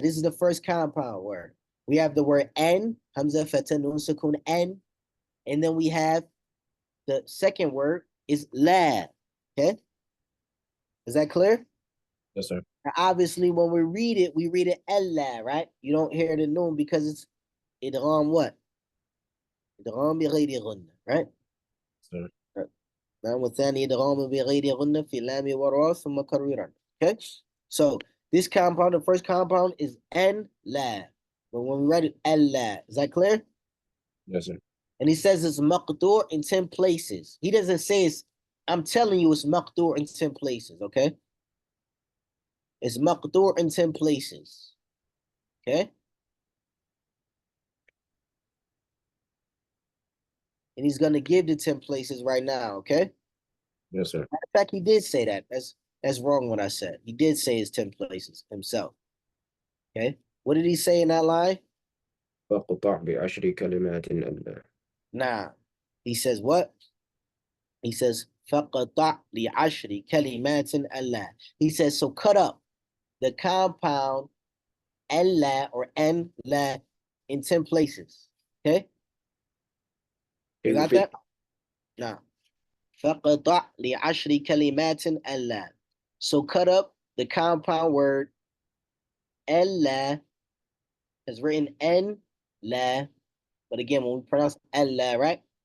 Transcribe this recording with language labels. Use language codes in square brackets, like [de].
[en] This is the first compound word. We have the word en, hamza fatha nun sukun en, and then we have the second word is la. Okay? Is that clear? Yes, sir. Now, obviously, when we read it Allah, right? You don't hear the noon because it's idgham what? Idgham [ar] بغير غنة, [en] right? Sir. [ar] نعم والثاني إدغام بغير غنة في اللام والراء ثم كررا. [en] Okay? So this compound, the first compound is an la. But when we write it Allah, is that clear? Yes, sir. And he says it's maqdur in 10 places. He doesn't say it's, I'm telling you it's maqdur in 10 places, okay? It's maqdur in 10 places. Okay? And he's gonna give the 10 places right now, okay? Yes, sir. Matter of fact, he did say that. That's wrong what I said. He did say it's 10 places himself. Okay. What did he say in that line? [ar] فاقطع بعشر كلمات ألا. [en] Nah. He says what? He says [ar] فَقَطَعْ لِعَشْرِ كَلِمَاتٍ أَلَّا. [en] He says, so cut up the compound أَلَّا or أَن la in 10 places. Okay? You got that? Nah. [ar] فَقَطَعْ لِعَشْرِ كَلِمَاتٍ أَلَّا. [en] So cut up the compound word أَلَّا is written N la, but again, when we pronounce Allah, right?